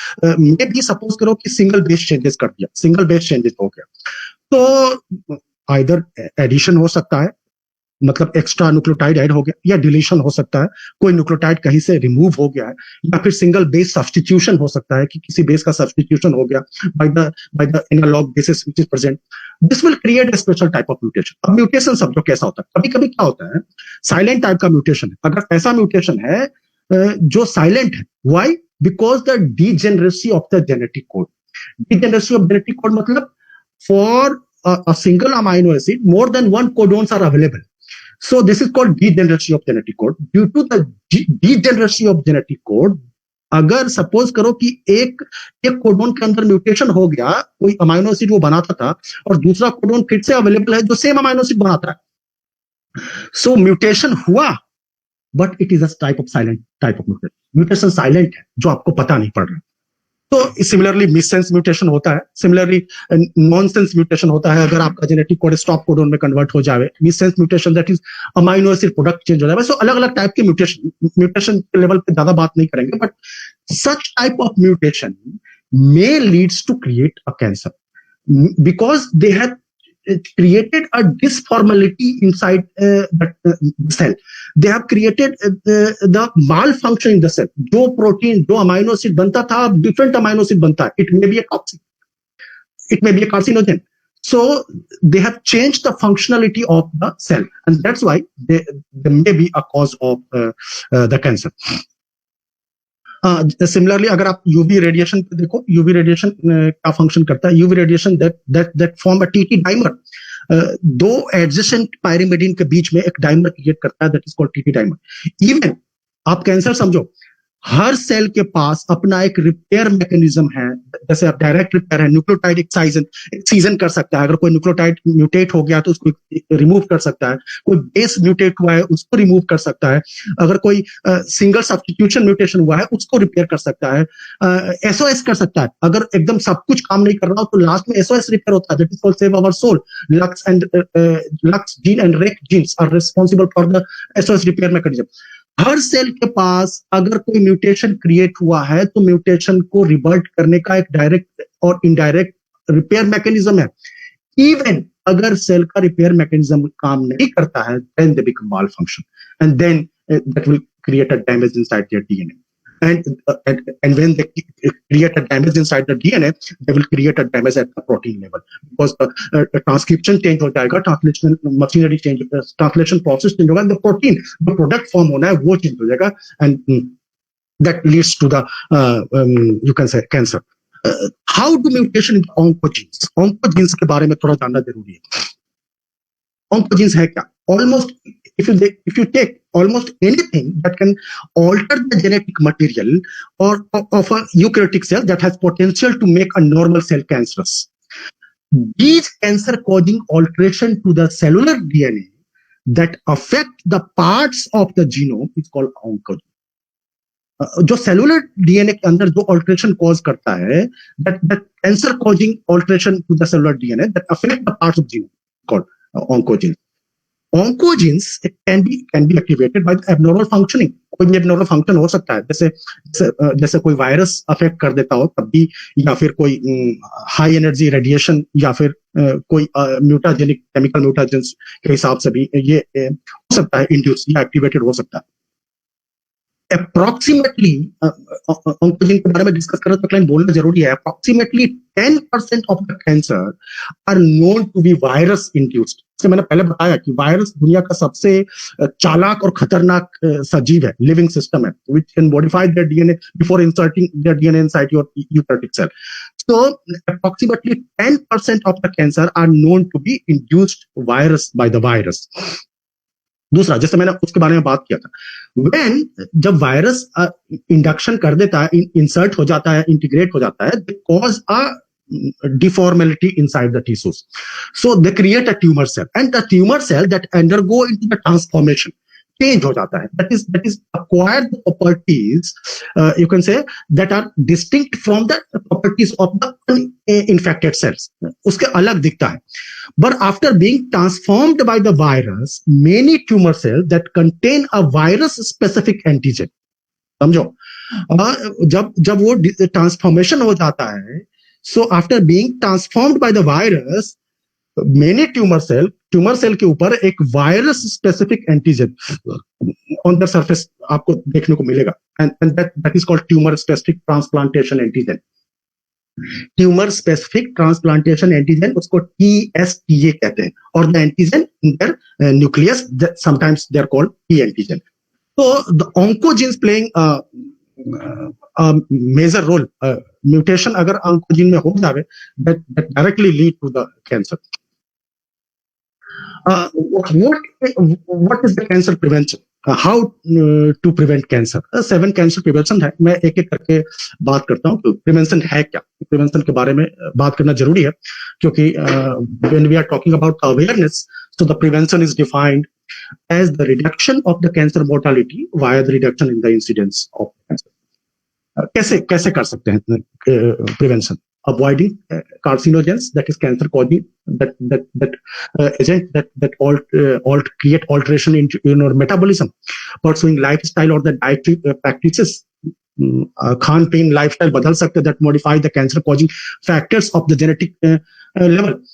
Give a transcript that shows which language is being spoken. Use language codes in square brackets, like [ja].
[hi] मे भी सपोज करो कि सिंगल बेस चेंजेस कर दिया, सिंगल बेस चेंजेस हो गया, तो आइदर एडिशन हो सकता है, मतलब एक्स्ट्रा न्यूक्लियोटाइड ऐड हो गया, या डिलीशन हो सकता है, कोई न्यूक्लियोटाइड कहीं से रिमूव हो गया है, या फिर सिंगल बेस सब्स्टिट्यूशन हो सकता है कि किसी बेस का सब्स्टिट्यूशन हो गया by the analogue basis which is present. [en] This will create a special type of mutation. [hi] अब म्यूटेशन समझो कैसा होता है. कभी कभी क्या होता है, साइलेंट टाइप का म्यूटेशन है. अगर ऐसा म्यूटेशन है जो साइलेंट है, [en] Why? Because the degeneracy of the genetic code. [hi] Degeneracy of genetic code मतलब [en] For a single amino acid more than one codons are available. So this is called degeneracy of genetic code. Due to the degeneracy of genetic code, [hi] अगर suppose करो कि एक codon के अंदर mutation हो गया, कोई अमाइनो एसिड वो बनाता था और दूसरा कोडोन फिर से अवेलेबल है जो सेम अमाइनो एसिड बनाता है, सो म्यूटेशन हुआ [en] But it is a type of mutation. [hi] Mutation silent है जो आपको पता नहीं पड़ रहा. तो सिमिलरली मिससेंस म्यूटेशन होता है, सिमिलरली नॉनसेंस म्यूटेशन होता है. अगर आपका जेनेटिक कोड स्टॉप कोडोन में कन्वर्ट हो जाए, मिससेंस mutation that is amino acid product change हो जाए. सो अलग अलग टाइप के म्यूटेशन के लेवल पे ज्यादा बात नहीं करेंगे, [en] But such type of mutation may leads to create a cancer because they have created a dysformality inside the cell. They have created the malfunction in the cell. [hi] जो protein, जो amino acid बनता था, different amino acid बनता है. [en] It may be a toxic, it may be a carcinogen. So they have changed the functionality of the cell, and that's why they may be a cause of the cancer. [hi] Similarly अगर आप UV radiation पे देखो, UV radiation का function करता है. [en] UV radiation that form a TT dimer. [hi] दो adjacent pyrimidine के बीच में एक डाइमर क्रिएट करता है, [en] That is called TT dimer. [hi] Even आप कैंसर समझो, हर सेल के पास अपना एक रिपेयर मैकेनिज्म है. जैसे आप डायरेक्ट रिपेयर है, न्यूक्लियोटाइड एक्साइजन कर सकता है. अगर कोई न्यूक्लियोटाइड म्यूटेट हो गया तो उसको रिमूव कर सकता है. कोई बेस म्यूटेट हुआ है उसको रिमूव कर सकता है. अगर कोई सिंगल सब्स्टिट्यूशन म्यूटेशन हुआ है उसको रिपेयर कर सकता है. एसओएस कर सकता है. अगर एकदम सब कुछ काम नहीं कर रहा हो तो लास्ट में एसओएस रिपेयर होता है, [en] That is called save our soul. Lex gene and rec genes are responsible for the SOS repair mechanism. [hi] हर cell के पास अगर कोई म्यूटेशन क्रिएट हुआ है तो म्यूटेशन को रिवर्ट करने का एक डायरेक्ट और इनडायरेक्ट रिपेयर मैकेनिज्म है. इवन अगर सेल का रिपेयर मैकेनिज्म काम नहीं करता है, [en] then they become malfunction, and then that will create a damage inside their DNA. And when they create a damage inside the DNA, they will create a damage at the protein level because transcription [hi] change हो जाएगा, [en] translation machinery change, translation process change होगा, the protein, [hi] the product form होना है वो change हो जाएगा, [en] and that leads to the you can say cancer. How do mutation in oncogenes? [hi] Oncogenes के बारे में थोड़ा जानना जरूरी है. Oncogenes है क्या? [en] Almost if you take almost anything that can alter the genetic material or of a eukaryotic cell that has potential to make a normal cell cancerous. These cancer causing alteration to the cellular DNA that affect the parts of the genome is called oncogene. [hi] जो cellular DNA के अंदर जो alteration cause करता है, [en] that cancer causing alteration to the cellular DNA that affect the parts of genome called oncogenes. Oncogenes can be activated by the abnormal functioning. [hi] कोई भी abnormal function हो सकता है, जैसे कोई वायरस अफेक्ट कर देता हो तब भी, या फिर कोई हाई एनर्जी रेडिएशन, या फिर कोई म्यूटाजेनिक केमिकल म्यूटाजेंस के हिसाब से भी ये हो सकता है, इंड्यूस या एक्टिवेटेड हो सकता है. अप्रोक्सीमेटली ऑन्कोजीन के बारे में डिस्कस करें तो क्लाइन बोलना जरूरी है. [en] Approximately 10% of the cancer are known to be virus induced. [hi] जैसे मैंने पहले बताया कि वायरस दुनिया का सबसे चालाक और खतरनाक सजीव है, लिविंग सिस्टम है, [en] which can modify their DNA before inserting their DNA inside your eukaryotic cell. So approximately 10% of the cancer are known to be induced by the virus. [hi] दूसरा, जैसे मैंने उसके बारे में बात किया था, जब वायरस इंडक्शन कर देता है, इंसर्ट हो जाता है, इंटीग्रेट हो जाता है, [en] They cause a deformality inside the tissues. So they create a tumor cell, and the tumor cell that undergo into the transformation [hi] change हो जाता है. [en] That is acquired the properties, you can say, that are distinct from the properties of the infected cells. [hi] उसके अलग दिखता है. [en] But after being transformed by the virus, many tumor cells that contain a virus specific antigen, [hi] समझो, जब वो transformation हो जाता है, [en] so after being transformed by the virus, many tumor cell [hi] के ऊपर एक virus specific antigen [en] on the surface [hi] आपको देखने को मिलेगा, [en] and that is called tumor specific transplantation antigen. [hi] Tumour specific transplantation antigen, उसको TSTA कहते हैं, [en] और the antigen in their nucleus, sometimes they are called T antigen. तो the oncogenes playing major role. [hi] Mutation अगर ऑन्कोजीन में हो जावे, [en] that directly lead to the cancer. What is the cancer prevention? How to prevent cancer? [hi] 7 cancer prevention है. मैं एक एक करके बात करता हूँ. प्रिवेंशन है क्या? प्रिवेंशन के बारे में बात करना जरूरी है, क्योंकि [en] when we are talking about awareness, so the prevention is defined as the reduction of the cancer mortality via the reduction in the incidence of cancer. [hi] कैसे कर सकते हैं prevention? [en] Avoiding carcinogens, that is cancer causing, that agent that create alteration in your metabolism. Pursuing lifestyle or the dietary practices, [hi] Khan pin lifestyle बदल सकते [en] that modify the cancer causing factors of the genetic level.